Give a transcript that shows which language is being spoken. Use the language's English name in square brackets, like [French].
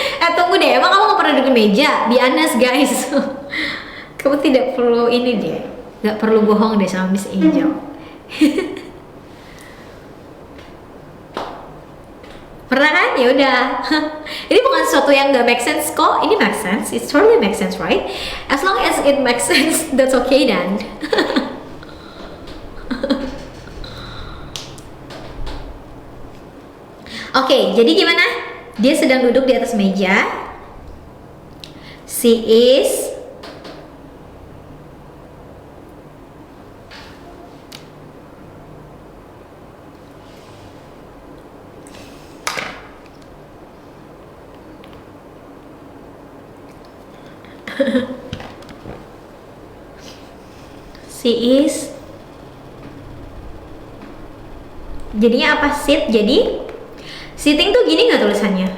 [Indonesian] Tunggu deh, emang kamu gak pernah duduk di meja? [English] Be honest guys. [Indonesian] Kamu tidak perlu ini deh. Gak perlu bohong deh sama Miss Angel. Pernah kan? Ya udah. Ini bukan sesuatu yang gak make sense kok. Ini make sense. [English] It totally make sense, right? As long as it makes sense, that's okay then. [Indonesian] Oke, jadi gimana? Dia sedang duduk di atas meja. [English] She is she is, [Indonesian] jadinya apa? [English] Sit. [Indonesian] Jadi sitting tuh gini nggak tulisannya?